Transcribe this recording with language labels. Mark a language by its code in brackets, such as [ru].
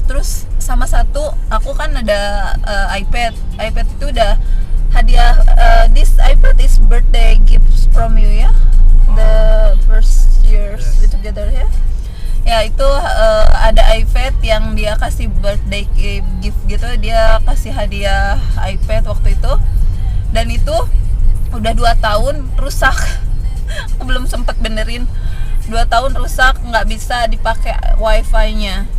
[id] Terus sama satu, aku kan ada iPad itu udah hadiah. [en] This iPad is birthday gifts from you ya, the first years we together ya. [id] Ya itu ada iPad yang dia kasih birthday gift gitu, dia kasih hadiah iPad waktu itu, dan itu udah 2 tahun rusak. Aku belum sempet benerin. 2 tahun rusak, nggak bisa dipakai wifi-nya.